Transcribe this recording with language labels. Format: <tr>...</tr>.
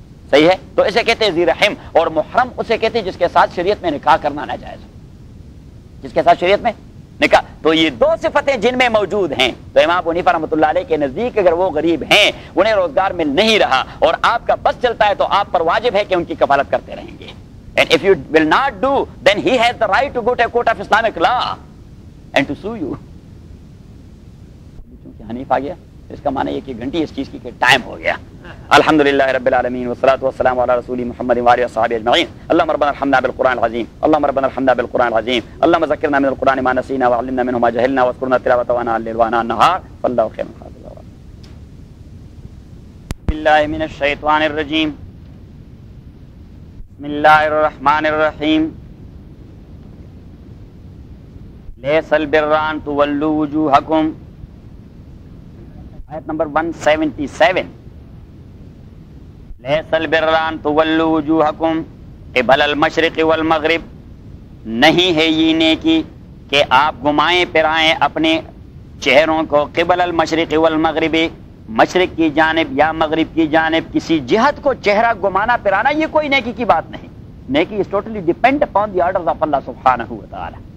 <ur>صحیح ہے، تو اسے کہتے ہیں ذی رحم. اور محرم اسے کہتے ہیں جس کے ساتھ شریعت میں نکاح کرنا ناجائز ہو، جس کے ساتھ شریعت میں نکاح. تو یہ دو صفتیں جن میں موجود ہیں. تو امام ابو حنیفہ رحمۃ اللہ علیہ کے نزدیک اگر وہ غریب ہیں، انہیں روزگار مل نہیں رہا اور آپ کا بس چلتا ہے، تو آپ پر واجب ہے کہ ان کی کفالت کرتے رہیں گے.</ur> <en>And if you will not do, then he has the right to go to a court of Islamic law and to sue you.</en> <ur>Hanif آ گیا، اس کا معنی یہ کہ گھنٹی اس چیز کی کہ ٹائم ہو گیا.</ur> <ar>الحمد لله رب العالمين والصلاة والسلام على رسول محمد وآله وصحبه أجمعين. اللهم ربنا ارحمنا بالقرآن العظيم، اللهم ربنا ارحمنا بالقرآن العظيم، اللهم ذكرنا من القرآن ما نسينا وعلمنا منه ما جهلنا واذكرنا تلاوته آناء الليل وآناء النهار فالله خير حافظا. بالله من الشيطان الرجيم. بسم الله الرحمن الرحيم. ليس البر أن تولوا وجوهكم.</ar> <ur>آیت نمبر 177.</ur> <ar>لیس البر ان تولوا وجوہکم قبل المشرق والمغرب.</ar> <ur>نہیں ہے یہ نیکی کہ آپ گھمائیں پھرائیں اپنے چہروں کو</ur> <ar>قبل المشرق والمغرب،</ar> <ur>مشرق کی جانب یا مغرب کی جانب، کسی جہت کو چہرہ گھمانا پھرانا یہ کوئی نیکی کی بات نہیں.</ur> <en>نیکی is totally depend upon the orders of Allah سبحانہ و تعالی.</en>